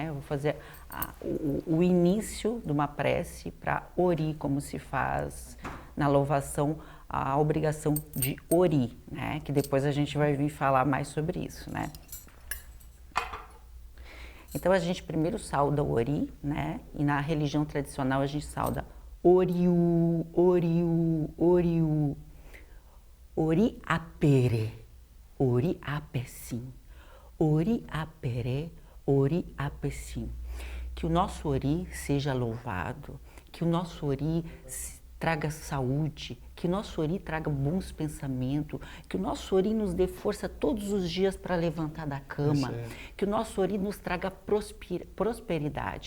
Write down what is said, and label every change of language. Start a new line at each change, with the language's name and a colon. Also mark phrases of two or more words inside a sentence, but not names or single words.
Portuguese: Eu vou fazer o início de uma prece para Ori, como se faz na louvação, a obrigação de Ori, né? Que depois a gente vai vir falar mais sobre isso, né? Então a gente primeiro sauda o Ori, né? E na religião tradicional a gente sauda
Yoruba: Oriu, Oriu, Oriu, Ori Apere, Ori apessim. Ori apere, ori apessim.
Portuguese: Que o nosso ori seja louvado, que o nosso ori traga saúde, que o nosso ori traga bons pensamentos, que o nosso ori nos dê força todos os dias para levantar da cama, que o nosso ori nos traga prosperidade.